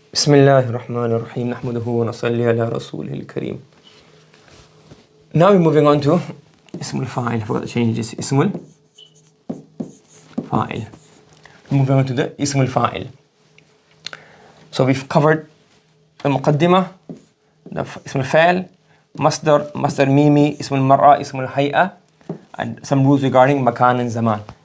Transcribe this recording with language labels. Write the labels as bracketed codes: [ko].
[ar] بسم الله الرحمن الرحيم نحمده ونصلي على رسوله الكريم. [en] Now we're moving on to اسم الفاعل. I forgot to change this. [ar] اسم الفاعل. [en] Moving on to the اسم الفاعل. So we've covered المقدمة, اسم الفاعل, مصدر ميمي, اسم المرأة, اسم الهيئة, and some rules regarding مكان and زمان.